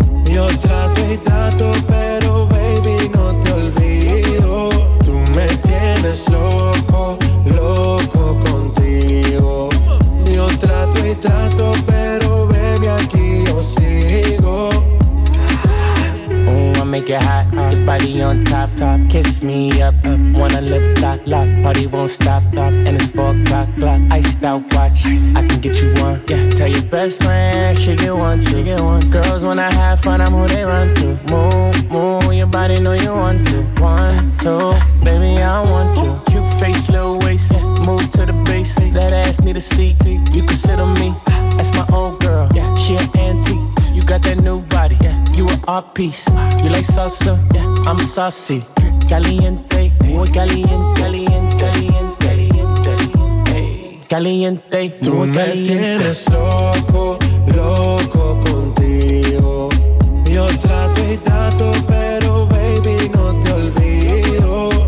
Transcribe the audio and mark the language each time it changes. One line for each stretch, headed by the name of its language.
Spanish: Yo trato y trato, pero baby, no te olvido. Tú me tienes loco, loco contigo. Yo trato y trato, pero baby, aquí yo sigo.
English: Make it hot, your body on top, top. Kiss me up, up. Wanna lip lock, lock. Party won't stop, stop. And it's 4 o'clock, iced out watch. I can get you one, yeah. Tell your best friend, she get one, she get one. Girls wanna have fun, I'm who they run to. Move, move, your body know you want to. One, two, baby, I want you. Cute face, little waist, yeah. Move to the bass. That ass need a seat, you can sit on me. That's my old girl, yeah. She an antique. You got that new body, yeah. You an art piece. You like salsa? Yeah, I'm saucy.
Spanish: Caliente, muy caliente, caliente, caliente, caliente, caliente. caliente. Tú me caliente. Tienes loco, loco contigo. Yo trato y trato, pero baby, no te olvido.